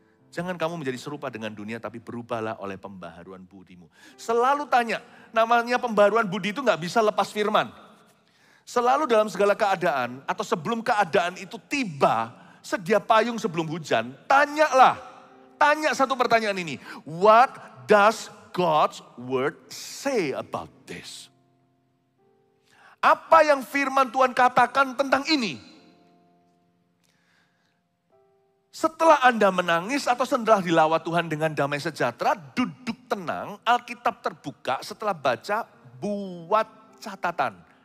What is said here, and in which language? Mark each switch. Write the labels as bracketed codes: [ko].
[id] Jangan kamu menjadi serupa dengan dunia tapi berubahlah oleh pembaharuan budimu. Selalu tanya, namanya pembaharuan budi itu gak bisa lepas firman. Selalu dalam segala keadaan atau sebelum keadaan itu tiba, sedia payung sebelum hujan, tanyalah. Tanya satu pertanyaan ini. [en] What does God's word say about this? [id] Apa yang firman Tuhan katakan tentang ini? Setelah Anda menangis atau setelah dilawat Tuhan dengan damai sejahtera, duduk tenang, Alkitab terbuka, setelah baca, buat catatan.